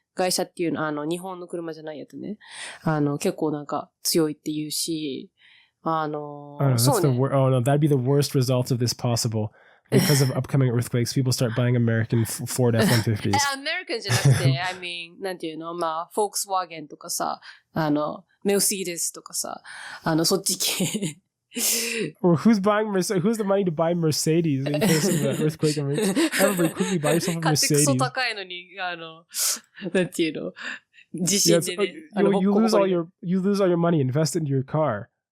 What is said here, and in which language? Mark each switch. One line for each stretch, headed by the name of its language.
Japanese: 外車っていうの、日本の車じゃないやつね。結構強いって言うし、そうね。
English: Oh no, that'd be the worst result of this possible. Because of upcoming earthquakes, people start buying American Ford F-150s.
Japanese: American じゃなくて、
English: I mean,
Japanese: なんていうのVolkswagen とかさ、Mercedes とかさ、そっち系。
English: Or who's the money to buy Mercedes in case of an earthquake? Everybody quickly buy yourself a Mercedes.
Japanese: 買ってクソ高いのに、なんていうの地震でね。
English: You lose all your money, invest in your car.